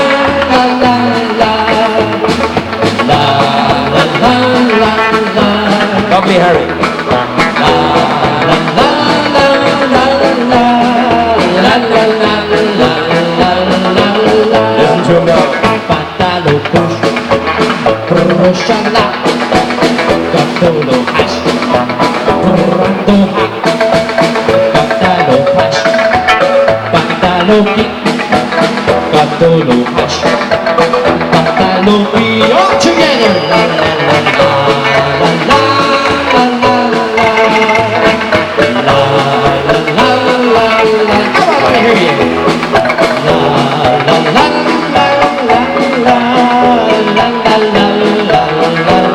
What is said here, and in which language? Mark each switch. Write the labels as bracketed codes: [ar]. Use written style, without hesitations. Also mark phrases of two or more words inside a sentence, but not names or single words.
[en] Lovely Harry. Listen to him now. Roshala, Gatolo hash, Rando ha, Gatalo hash, Gatalo ki, Gatolo hash, Gatalo ki, all together. La la la la la la la la la la la la. Come on, let me hear you. La la la la la la la la la la la.